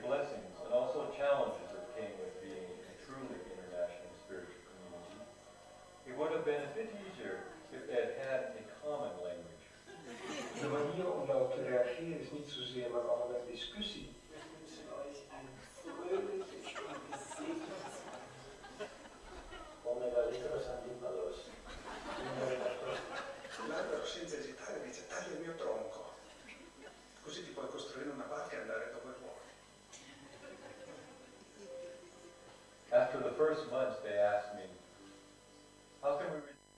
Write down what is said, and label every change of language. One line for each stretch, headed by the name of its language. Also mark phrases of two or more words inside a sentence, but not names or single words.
English: blessings and also challenges that came with being a truly international spiritual community. It would have been a bit easier if they had had a common language.
Dutch: De manier om daarop te reageren is niet zozeer maar allerlei discussie.
Italian: L'albero senza esitare dice taglia il mio tronco, così ti puoi costruire una barca e andare dove vuoi.
English: After the first month, they asked me, how can we